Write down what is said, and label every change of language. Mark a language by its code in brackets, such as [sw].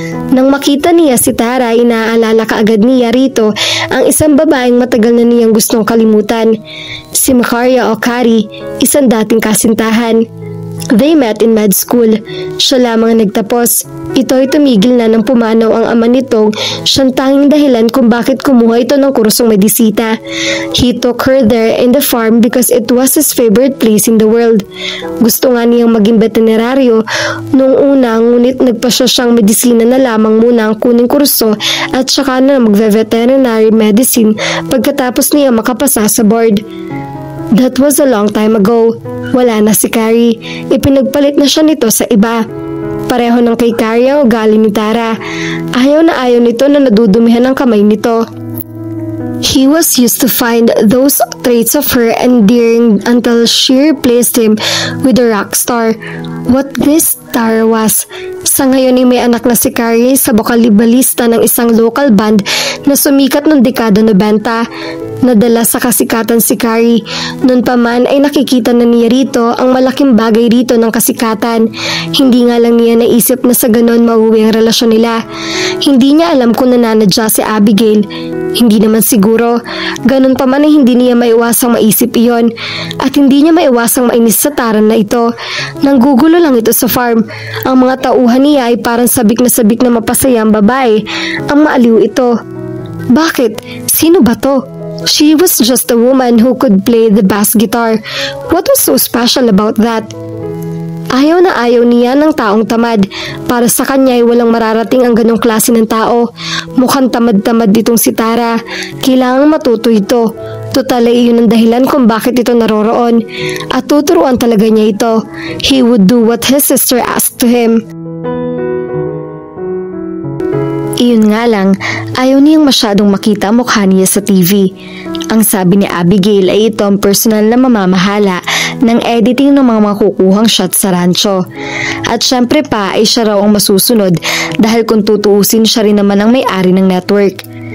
[tl] Nang makita niya si Tara, inaalala kaagad niya rito ang isang babaeng matagal na niyang gustong kalimutan. Si Macaria O'Carry, isang dating kasintahan. [en] They met in med school. [tl] Siya lamang ang nagtapos. Ito ay tumigil na nang pumanaw ang ama nitong siyang tanging dahilan kung bakit kumuha ito ng kursong medisita. [en] He took her there in the farm because it was his favorite place in the world. [tl] Gusto nga niyang maging veterinaryo noong una, ngunit nagpasya siyang medisina na lamang muna ang kuning kurso at saka na magve-veterinary medicine pagkatapos niya makapasa sa board. [en] That was a long time ago. [tl] Wala na si Carrie. Ipinagpalit na siya nito sa iba. Pareho ng kay Carrie ang ugali ni Tara. Ayaw na ayaw nito na nadudumihan ang kamay nito. [en] He was used to find those traits of her endearing until she replaced him with a rock star. What this Tara was. [tl] Sa ngayon ay may anak na si Carrie sa bokalibalista ng isang local band na sumikat noong dekada 90. Nadala sa kasikatan si Carrie. Noon pa man ay nakikita na niya rito ang malaking bagay rito ng kasikatan. Hindi nga lang niya naisip na sa ganon mauwi ang relasyon nila. Hindi niya alam kung nananadya si Abigail. Hindi naman siguro. Ganon pa man ay hindi niya maiwasang maisip iyon. At hindi niya maiwasang mainis sa Taran na ito. Nanggugulo lang ito sa farm. Ang mga tauhan niya ay parang sabik na mapasayang babae. Ang maaliw ito. Bakit? Sino ba to? [en] She was just a woman who could play the bass guitar. What was so special about that? [tl] Ayaw na ayaw niya ng taong tamad. Para sa kanya ay walang mararating ang ganong klase ng tao. Mukhang tamad-tamad ditong si Tara. Kailangang matuto ito. Total ay iyon ang dahilan kung bakit ito naroroon. At tuturuan talaga niya ito. [en] He would do what his sister asked to him. [tl] Iyon nga lang, ayaw niyang masyadong makita mukha niya sa TV. Ang sabi ni Abigail ay ito ang personal na mamamahala ng editing ng mga makukuhang shot sa rancho. At syempre pa ay siya raw ang masusunod dahil kung tutuusin siya rin naman ang may-ari ng network.